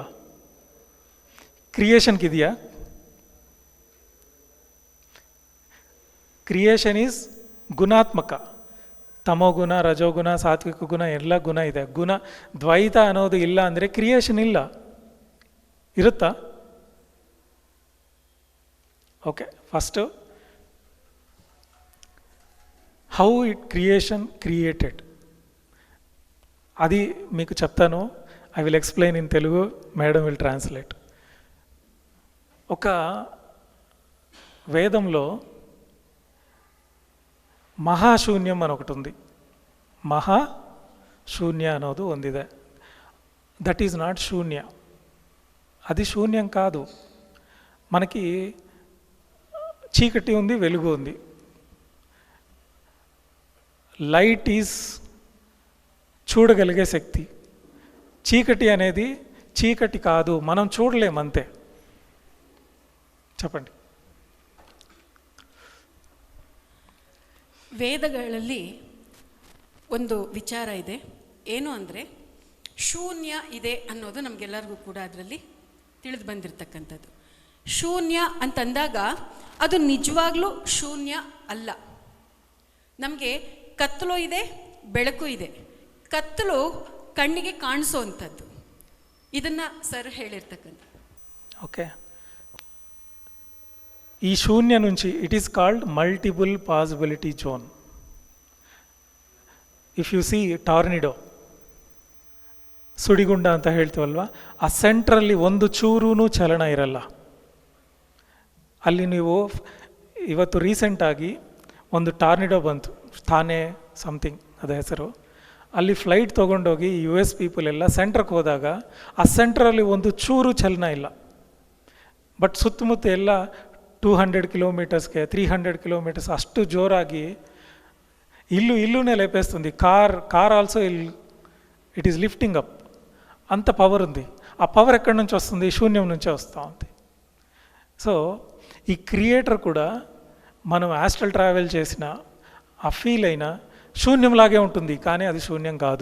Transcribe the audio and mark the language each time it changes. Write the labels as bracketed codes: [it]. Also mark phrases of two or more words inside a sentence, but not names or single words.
[kn] ಕ್ರಿಯೇಷನ್ಗೆ ಇದೆಯಾ? [en] creation is [kn] ಗುಣಾತ್ಮಕ. ತಮೋಗುಣ, ರಜೋಗುಣ, ಸಾತ್ವಿಕ ಗುಣ ಎಲ್ಲ ಗುಣ ಇದೆ. ಗುಣ ದ್ವೈತ ಅನ್ನೋದು ಇಲ್ಲ ಅಂದರೆ ಕ್ರಿಯೇಷನ್ ಇಲ್ಲ. ಇರುತ್ತಾ? ಓಕೆ, ಫಸ್ಟು [en] how it creation created [te] అది మీకు చెప్తాను. [en] I will explain in Telugu, madam will translate. [te] ఒక వేదంలో ಮಹಾಶೂನ್ಯಂ అని ఒకటి ఉంది. [kn] ಮಹಾಶೂನ್ಯ ಅನ್ನೋದು ಒಂದಿದೆ. [en] that is not [te] శూన్య, అది శూన్యం కాదు. మనకి చీకటి ఉంది, వెలుగు ఉంది. [en] light is [te] చూడగలిగే శక్తి. చీకటి అనేది చీకటి కాదు, మనం చూడలేమంతే. చెప్పండి. [kn] ವೇದಗಳಲ್ಲಿ ಒಂದು ವಿಚಾರ ಇದೆ, ಏನು ಅಂದರೆ ಶೂನ್ಯ ಇದೆ ಅನ್ನೋದು ನಮಗೆಲ್ಲರಿಗೂ ಕೂಡ ಅದರಲ್ಲಿ ತಿಳಿದು ಬಂದಿರತಕ್ಕಂಥದ್ದು. ಶೂನ್ಯ ಅಂತಂದಾಗ ಅದು ನಿಜವಾಗ್ಲೂ ಶೂನ್ಯ ಅಲ್ಲ. ನಮಗೆ ಕತ್ತಲು ಇದೆ, ಬೆಳಕು ಇದೆ. ಕತ್ತಲು ಕಣ್ಣಿಗೆ ಕಾಣಿಸೋವಂಥದ್ದು, ಇದನ್ನು ಸರ್ ಹೇಳಿರ್ತಕ್ಕಂಥ. ಓಕೆ, ಈ ಶೂನ್ಯ [en] నుంచి it is called multiple possibility zone. if you see tornado, [kn] ಸುಡಿಗುಂಡ ಅಂತ ಹೇಳ್ತೀವಲ್ವ, ಆ ಸೆಂಟ್ರಲ್ಲಿ ಒಂದು ಚೂರೂ ಚಲನ ಇರಲ್ಲ. ಅಲ್ಲಿ ನೀವು ಇವತ್ತು ರೀಸೆಂಟಾಗಿ ಒಂದು ಟಾರ್ನಿಡೋ ಬಂತು, ಥಾನೆ ಸಮಥಿಂಗ್ ಅದ ಹೆಸರು. ಅಲ್ಲಿ ಫ್ಲೈಟ್ ತೊಗೊಂಡೋಗಿ US ಪೀಪಲ್ ಎಲ್ಲ ಸೆಂಟ್ರಿಗೆ ಹೋದಾಗ ಆ ಸೆಂಟ್ರಲ್ಲಿ ಒಂದು ಚೂರು ಚಲನ ಇಲ್ಲ. ಬಟ್ ಸುತ್ತಮುತ್ತ ಎಲ್ಲ 200 కిలోమీటర్స్ಗೆ 300 కిలోమీటర్స్ అಷ್ಟು జోరాగి [te] ఇల్లునే లేపేస్తుంది. [en] car also it is lifting up. [te] అంత పవర్ ఉంది. ఆ పవర్ ఎక్కడి నుంచి వస్తుంది? శూన్యం నుంచే వస్తూ ఉంది. సో ఈ క్రియేటర్ కూడా మనం [en] astral travel [te] చేసిన ఆ ఫీల్ అయినా శూన్యంలాగే ఉంటుంది, కానీ అది శూన్యం కాదు.